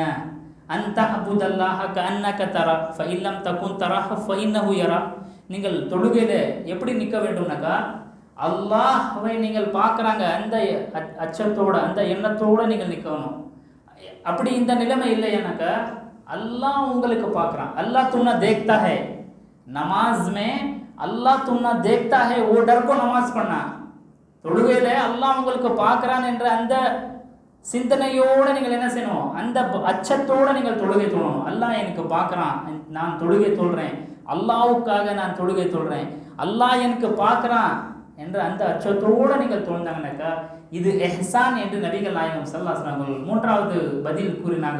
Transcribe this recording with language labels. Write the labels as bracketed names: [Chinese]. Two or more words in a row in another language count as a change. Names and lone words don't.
[Arabic] أن تعبد الله كأنك تراه فإن لم تكن تراه فإنه يرى. [Tamil] நீங்கள் தொழுகையில் எப்படி நிற்க வேண்டும்னாக்கா அல்லாஹ்வை நீங்கள் பார்க்குறாங்க, அந்த அச்சத்தோட அந்த எண்ணத்தோடு நீங்கள் நிற்கணும். அப்படி இந்த நிலைமை இல்லையானாக்கா अल्लाह உங்களுக்கு பார்க்குறான். [Hindi] अल्लाह तुमने देखता है, नमाज में अल्लाह तुमने देखता है, वो डर को नमाज पढ़ना. [Tamil] தொழுகையில் அல்லாஹ் உங்களுக்கு பார்க்குறான் என்ற அந்த சிந்தனையோடு நீங்கள் என்ன செய்யணும்? அந்த அச்சத்தோடு நீங்கள் தொழுகை தொழணும். அல்லாஹ் எனக்கு பார்க்குறான், நான் தொழுகை தொழுறேன், அல்லாஹ்வுக்காக நான் தொழுகை தொழுறேன், அல்லாஹ் எனக்கு பார்க்குறான் என்ற அந்த அச்சத்தோடு நீங்கள் தொழுந்தாங்கனாக்கா இது எஹ்சான் என்று நபிகள் நாயகம் [Arabic] صلى الله عليه وسلم [Tamil] 3வது பதில் கூறினாங்க.